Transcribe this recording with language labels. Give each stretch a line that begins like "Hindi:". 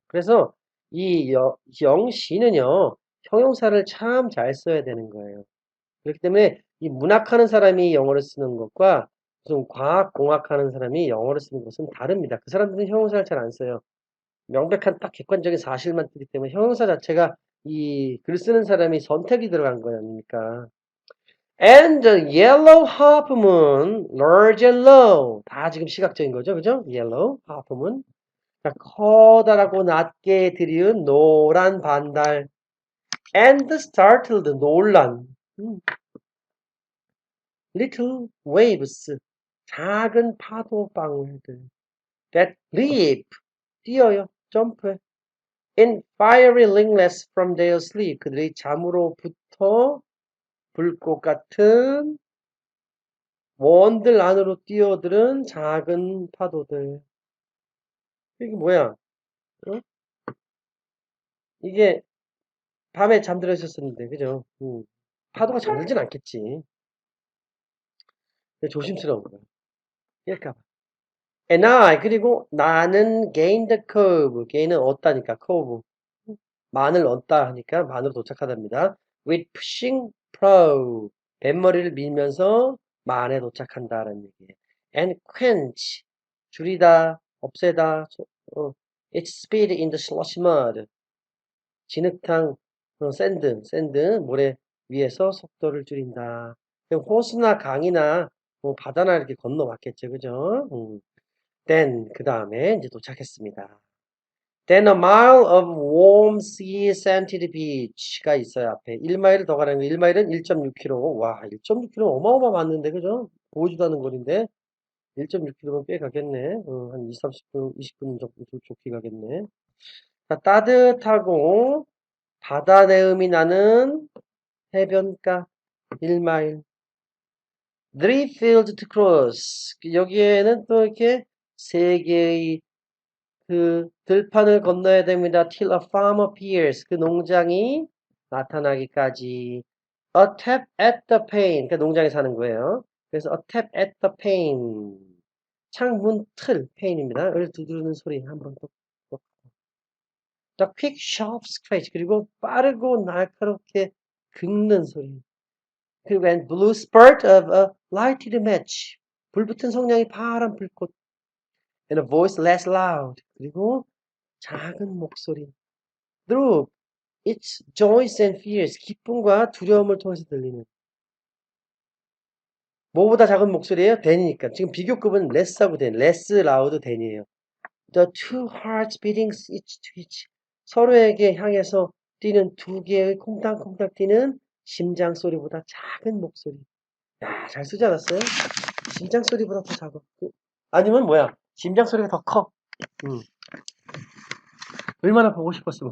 Korean: 그래서 이 영시는요, 형용사를 참 잘 써야 되는 거예요. 그렇기 때문에 이 문학하는 사람이 영어를 쓰는 것과 무슨 과학공학하는 사람이 영어를 쓰는 것은 다릅니다. 그 사람들은 형용사를 잘 안 써요. 명백한 딱 객관적인 사실만 뜨기 때문에 형용사 자체가 이 글 쓰는 사람이 선택이 들어간 거 아닙니까?
English: And the yellow half moon, large and low.
Korean: 다 지금 시각적인 거죠, 그죠?
English: yellow half moon.
Korean: 자, 커다랗고 낮게 들이운 노란 반달.
English: And startled,
Korean: 놀란.
English: Little waves,
Korean: 작은 파도 방울들.
English: That leap,
Korean: 뛰어요, 점프해.
English: In fiery ringlets from their sleep.
Korean: 그들이 잠으로부터 불꽃 같은 원들 안으로 뛰어드는 작은 파도들. 이게 뭐야? 어? 이게 밤에 잠들어 있었었는데, 그죠? 파도가 잠들진 않겠지. 조심스러운 거야. 이럴까봐.
English: And I,
Korean: 그리고 나는
English: gained the curve.
Korean: gain은 얻다니까, curve. 만을 얻다 하니까 만으로 도착하답니다.
English: With pushing pro.
Korean: 뱃머리를 밀면서 만에 도착한다라는 얘기예요.
English: And quench.
Korean: 줄이다, 없애다.
English: Its speed in the slush mud.
Korean: 진흙탕, 샌드, 모래 위에서 속도를 줄인다. 호수나 강이나 뭐 바다나 이렇게 건너왔겠죠, 그죠? Then, 그 다음에 이제 도착했습니다.
English: Then a mile of warm sea-scented beach가
Korean: 있어요, 앞에. 1마일을 더 가는 거. 1마일은 1.6km. 와, 1.6km 어마어마 맞는데, 그죠? 보여주도 않는 거리인데. 1.6km면 꽤 가겠네. 한 20, 30분, 20분 정도 좋게 가겠네. 자, 따뜻하고 바다 내음이 나는 해변가 1마일.
English: Three fields to cross.
Korean: 여기에는 또 이렇게 세 개의 그 들판을 건너야 됩니다.
English: Till a farm appears.
Korean: 그 농장이 나타나기까지.
English: A tap at the pane.
Korean: 그 농장에 사는 거예요. 그래서
English: a tap at the pane.
Korean: 창문 틀, pane입니다.을 두드리는 소리 한번 또.
English: The quick sharp scratch.
Korean: 그리고 빠르고 날카롭게 긁는 소리. 그리고
English: and blue spurt of a lighted match.
Korean: 불붙은 성냥이 파란 불꽃.
English: And a voice less loud.
Korean: 그리고 작은 목소리.
English: Through its joys and fears.
Korean: 기쁨과 두려움을 통해서 들리는. 뭐보다 작은 목소리예요? than이니까. 지금 비교급은 less하고 than.
English: less loud than이에요. The two hearts beating each to each.
Korean: 서로에게 향해서 뛰는 두 개의 콩닥콩닥 뛰는 심장 소리보다 작은 목소리. 야, 잘 쓰지 않았어요? 심장 소리보다 더 작아. 아니면 뭐야? 심장 소리가 더 커. 얼마나 보고 싶었으면.